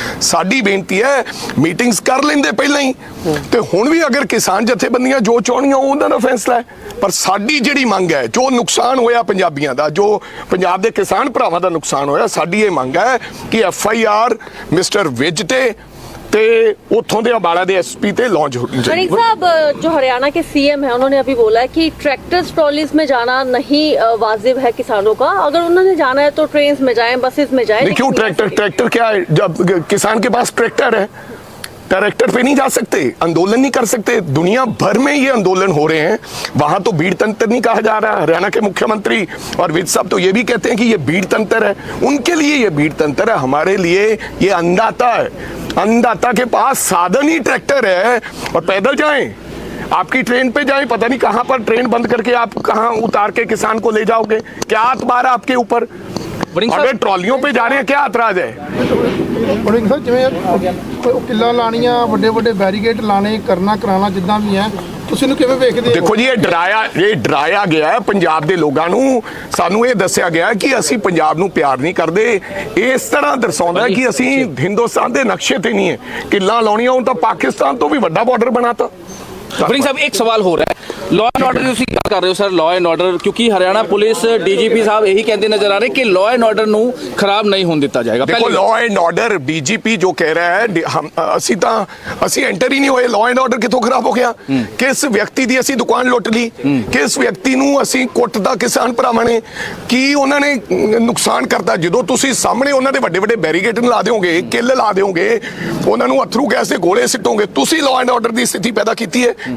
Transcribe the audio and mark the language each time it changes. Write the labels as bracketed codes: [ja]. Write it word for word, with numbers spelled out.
[pa] ਸਾਡੀ ਬੇਨਤੀ ਹੈ ਮੀਟਿੰਗਸ ਕਰ ਲੈਂਦੇ ਪਹਿਲਾਂ ਹੀ, ਤੇ ਹੁਣ ਵੀ ਅਗਰ ਕਿਸਾਨ ਜਥੇਬੰਦੀਆਂ ਜੋ ਚਾਹੁੰਦੀਆਂ ਉਹਨਾਂ ਦਾ ਫੈਸਲਾ ਹੈ, ਪਰ ਸਾਡੀ ਜਿਹੜੀ ਮੰਗ ਹੈ, ਜੋ ਨੁਕਸਾਨ ਹੋਇਆ ਪੰਜਾਬੀਆਂ ਦਾ, ਜੋ ਪੰਜਾਬ ਦੇ ਕਿਸਾਨ ਭਰਾਵਾਂ ਦਾ ਨੁਕਸਾਨ ਹੋਇਆ, ਸਾਡੀ ਇਹ ਮੰਗ ਹੈ ਕਿ F I R mister Vij ਤੇ ਤੇ ਉੱਥੋਂ ਦੇ ਅੰਬਾਲਾ ਦੇ ਐਸ ਪੀ ਤੇ लॉन्च ਹੋਣੀ [hi] चाहिए। साहब जो हरियाणा के सीएम है उन्होंने अभी बोला है कि ट्रैक्टर्स ट्रॉलीज में जाना नहीं वाजिब है किसानों का, अगर उन्होंने जाना है तो ट्रेन्स में जाएं, बसेस में जाएं। क्यों ट्रैक्टर ट्रैक्टर क्या है, जब किसान के पास ट्रैक्टर है, ट्रैक्टर पे नहीं जा सकते, आंदोलन नहीं कर सकते। दुनिया भर में ये आंदोलन हो रहे हैं, वहां तो भीड़ तंत्र नहीं कहा जा रहा है। हरियाणा के मुख्यमंत्री और विज साहब तो ये भी कहते हैं कि ये भीड़ तंत्र है, उनके लिए ये भीड़ तंत्र है, हमारे लिए ये अन्नदाता है। अन्नदाता के पास साधन ही ट्रैक्टर है और पैदल जाएं, आपकी ट्रेन पे जाएं, पता नहीं कहां पर ट्रेन बंद करके आप कहां उतार के किसान को ले जाओगे, क्या अतबार आपके ऊपर। अगर ट्रॉलियों पे जा रहे हैं, क्या अतराज है। [pa] ਕਿੱਲਾਂ ਲਾਣੀਆਂ, ਵੱਡੇ ਵੱਡੇ ਬੈਰੀਕੇਡ ਲਾਣੇ, ਕਰਨਾ ਕਰਾਣਾ ਜਿੱਦਾਂ ਵੀ ਹੈ, ਤੁਸੀਂ ਨੂੰ ਕਿਵੇਂ ਵੇਖਦੇ ਹੋ? ਦੇਖੋ ਜੀ, ਇਹ ਡਰਾਇਆ ਇਹ ਡਰਾਇਆ ਗਿਆ ਹੈ ਪੰਜਾਬ ਦੇ ਲੋਕਾਂ ਨੂੰ। ਸਾਨੂੰ ਇਹ ਦੱਸਿਆ ਗਿਆ ਕਿ ਅਸੀਂ ਪੰਜਾਬ ਨੂੰ ਪਿਆਰ ਨਹੀਂ ਕਰਦੇ, ਇਸ ਤਰ੍ਹਾਂ ਦਰਸਾਉਂਦਾ ਕਿ ਅਸੀਂ ਹਿੰਦੁਸਤਾਨ ਦੇ ਨਕਸ਼ੇ ਤੇ ਨਹੀਂ ਹੈ। ਕਿੱਲਾਂ ਲਾਉਣੀਆਂ, ਹੁਣ ਤਾਂ ਪਾਕਿਸਤਾਨ ਤੋਂ ਵੀ ਵੱਡਾ ਬਾਰਡਰ ਬਣਾਤਾ। ਵਰਿੰਗ ਸਾਹਿਬ ਇੱਕ ਸਵਾਲ ਹੋ ਰਿਹਾ ਹੈ, ਲਾਅ ਐਂਡ ਆਰਡਰ ਦੀ ਤੁਸੀਂ ਗੱਲ ਕਰ ਰਹੇ ਹੋ ਸਰ, ਲਾਅ ਐਂਡ ਆਰਡਰ, ਕਿਉਂਕਿ ਹਰਿਆਣਾ ਪੁਲਿਸ ਡੀਜੀਪੀ ਸਾਹਿਬ ਇਹੀ ਕਹਿੰਦੇ ਨਜ਼ਰ ਆ ਰਹੇ ਕਿ ਲਾਅ ਐਂਡ ਆਰਡਰ ਨੂੰ ਖਰਾਬ ਨਹੀਂ ਹੋਣ ਦਿੱਤਾ ਜਾਏਗਾ। [hi] देखो [pa] ਪਹਿਲੀ [hi] लॉ एंड ऑर्डर डीजीपी जो कह रहा है डी- हम [pa] ਅਸੀਂ ਤਾਂ ਅਸੀਂ ਐਂਟਰ ਹੀ ਨਹੀਂ ਹੋਏ। ਲॉ ਐਂਡ ਆਰਡਰ ਕਿੱਥੋਂ ਖਰਾਬ ਹੋ ਗਿਆ? ਕਿਸ ਵਿਅਕਤੀ ਦੀ ਅਸੀਂ ਦੁਕਾਨ ਲੁੱਟ ਲਈ, ਕਿਸ ਵਿਅਕਤੀ ਨੂੰ ਅਸੀਂ ਕੁੱਟਦਾ ਕਿਸਾਨ ਭਰਾਵਾਂ ਨੇ, ਕੀ ਉਹਨਾਂ ਨੇ ਅਮ, ਨੁਕਸਾਨ ਕਰਤਾ? ਜਦੋਂ ਤੁਸੀਂ ਸਾਹਮਣੇ ਉਹਨਾਂ ਦੇ ਵੱਡੇ ਵੱਡੇ ਬੈਰੀਕੇਡ ਲਾ ਦਿਓਗੇ, ਕਿੱਲ ਲਾ ਦਿਓਗੇ, ਉਹਨਾਂ ਨੂੰ ਅਥਰੂ ਗੈਸ ਦੇ ਗੋਲੇ ਸਿੱਟੋਗੇ, ਤੁਸੀਂ ਲॉ ਐਂਡ ਆਰਡਰ ਦੀ ਸਥਿਤੀ ਪੈਦਾ ਕੀਤੀ ਹੈ।